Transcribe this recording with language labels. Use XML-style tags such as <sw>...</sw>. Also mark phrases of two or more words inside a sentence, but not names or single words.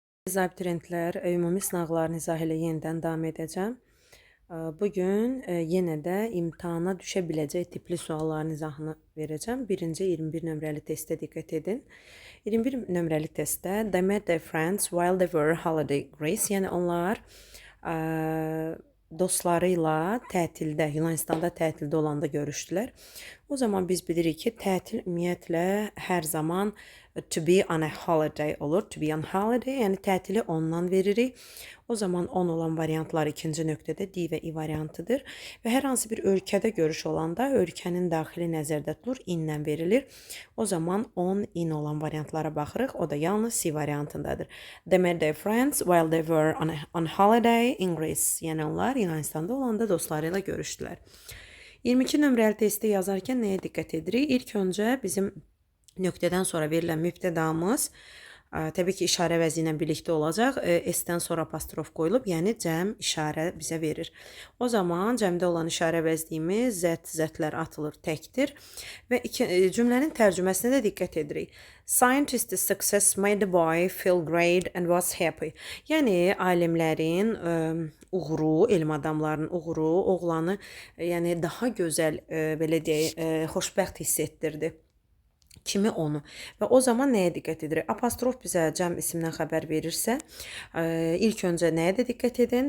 <az>Əziz abituriyentlər, ümumi sınaqların izahı ilə yenidən davam edəcəm. Bugün yenə də imtahana düşə biləcək tipli sualların izahını verəcəm. Birinci 21 nömrəli testə diqqət edin.</az> <en>21</en> <az>nömrəli testdə</az> <en>they met their friends while they were holiday Greece.</en> <az>Yəni onlar dostları ilə tətildə, Yunanistanda tətildə olanda görüşdülər. O zaman biz bilirik ki, tətil ümumiyyətlə hər zaman</az> <en>to be on a holiday</en> <az>olur.</az> <en>To be on holiday,</en> <az>yəni tətili ondan veririk. O zaman on olan variantlar ikinci nöqtədə D və I variantıdır. Və hər hansı bir ölkədə görüş olanda ölkənin daxili nəzərdə tutulur, in-lə verilir. O zaman</az> <en>on, in</en> <az>olan variantlara baxırıq. O da yalnız C variantındadır.</az> <en>They met their friends while they were on holiday in Greece.</en> <az>Yəni onlar Yunanistanda olanda dostları ilə görüşdülər. 22 nömrəli testi yazarkən nəyə diqqət edirik? İlk öncə bizim nöqtədən sonra verilən mübtədamız təbii ki, işarə vəzi ilə birlikdə olacaq. S-dən sonra apostrof qoyulub, yəni cəm işarə bizə verir. O zaman cəmdə olan işarə vəzliyimiz zətlər atılır, təkdir. Və cümlənin tərcüməsinə də diqqət edirik.</az> <en>Scientist's success made the boy feel great and was happy.</en> <az>Yəni, alimlərin uğuru, elm adamlarının uğuru oğlanı yəni daha gözəl, belə deyək, xoşbəxt hiss etdirdi. Kimi onu. Və o zaman nəyə diqqət edirik? Apostrof bizə cəm isimdən xəbər verirsə, ilk öncə nəyə də diqqət edin?</az>